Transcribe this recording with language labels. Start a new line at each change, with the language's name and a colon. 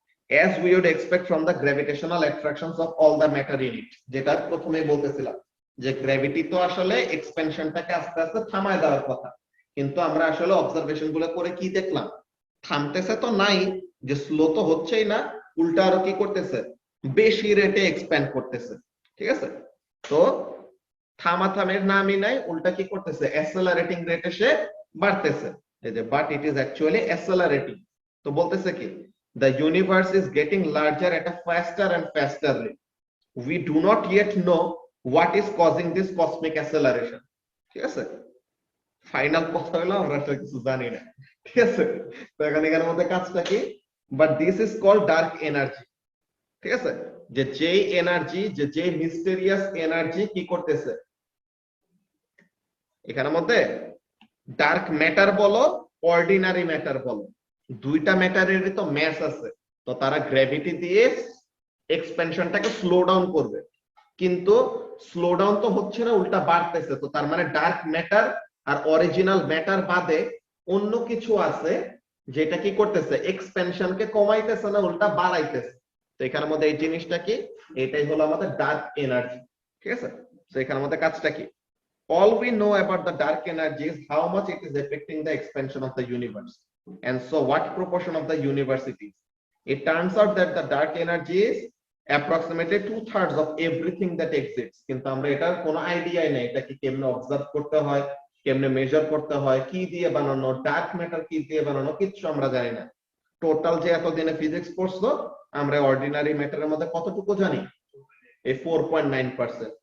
English: as we would expect from the gravitational attractions of all the matter in it,
Bangla: যেটা প্রথমেই বলতেছিলাম যে gravity তো আসলে এক্সপেনশনটাকে আস্তে আস্তে থামায় দেওয়ার কথা, কিন্তু আমরা আসলে অবজারভেশন গুলো করে কি দেখলাম, থামতেছে তো নাই, যে স্লো তো হচ্ছেই না, উল্টা আরো কি করতেছে, বেশি রেটে এক্সপ্যান্ড করতেছে। ঠিক আছে, তো থামাথামের নামই নাই, উল্টা কি করতেছে, অ্যাসেলারেটিং রেটে সে বাড়তেছে, এই যে
English: But it is actually accelerating.
Bangla: তো বলতেছে কি,
English: the universe is getting larger at a faster and faster rate. We do not yet know what is causing this cosmic acceleration.
Bangla: ঠিক আছে, ফাইনাল কথা হলো আমরা আসলে কিছু জানি না। ঠিক আছে, তো এখানের মধ্যে কাজটা কি,
English: But this is called dark energy.
Bangla: ঠিক আছে, যে যেই এনার্জি, যে মিস্টেরিয়াস এনার্জি কি করতেছে, এখানের মধ্যে ডার্ক ম্যাটার বলো অর্ডিনারি ম্যাটার বলো, দুইটা ম্যাটারেরই তো ম্যাস আছে, তো তারা গ্র্যাভিটি দিয়ে এক্সপেনশনটাকে স্লো ডাউন করবে, কিন্তু স্লো ডাউন তো হচ্ছে না, উল্টা বাড়তেছে। তো তার মানে ডার্ক ম্যাটার আর অরিজিনাল ম্যাটার বাদে অন্য কিছু আছে যেটা কি করতেছে, এক্সপেনশনকে কমাইতেছে না, উল্টা বাড়াইতেছে। তো এখানের মধ্যে এই জিনিসটা কি, এটাই হলো আমাদের ডার্ক এনার্জি। ঠিক আছে, তো এখানের মধ্যে কাজটা কি,
English: all we know about the dark energy is how much it is affecting the expansion of the universe, and so what proportion of the universe it is. It turns out that the dark energy is approximately 2/3 of everything that exists,
Bangla: কিন্তু আমরা এটার কোনো আইডিয়াই নাই, এটা কি কেমনে observe করতে হয়, কেমনে মেজার করতে হয়, কি দিয়ে বানানো, ডার্ক ম্যাটার কি দিয়ে বানানো, কিছু আমরা জানি না। টোটাল যে এতদিনে ফিজিক্স পড়ছো, আমরা অর্ডিনারি ম্যাটারের মধ্যে কতটুকু জানি, এই 4.9%।